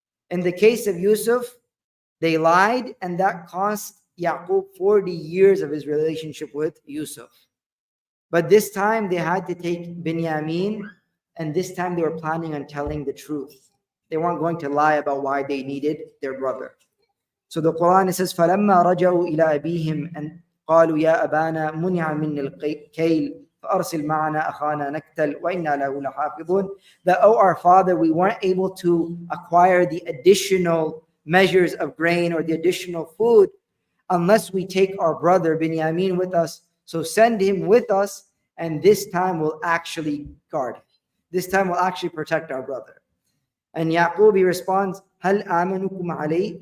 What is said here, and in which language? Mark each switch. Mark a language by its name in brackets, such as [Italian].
[English] In the case of Yusuf, they lied, and that cost Yaqub 40 years of his relationship with Yusuf. But this time they had to take Binyamin, and this time they were planning on telling the truth. They weren't going to lie about why they needed their brother. So the Quran says, [Arabic] فَلَمَّا رَجَعُوا إِلَىٰ أَبِيهِمْ أَنْ قَالُوا يَا أَبَانَا مُنِعَ مِنِّ الْكَيْلِ فَأَرْسِلْ مَعَنَا أَخَانَا نَكْتَلْ وَإِنَّا لَهُ لَحَافِظُونَ. [English] That, oh, our father, we weren't able to acquire the additional measures of grain or the additional food unless we take our brother Binyamin with us. So send him with us, and this time we'll actually guard him. This time we'll actually protect our brother. And Yaqub, he responds, [Arabic] هَلْ آمَنُكُمْ عَلَيْهِ.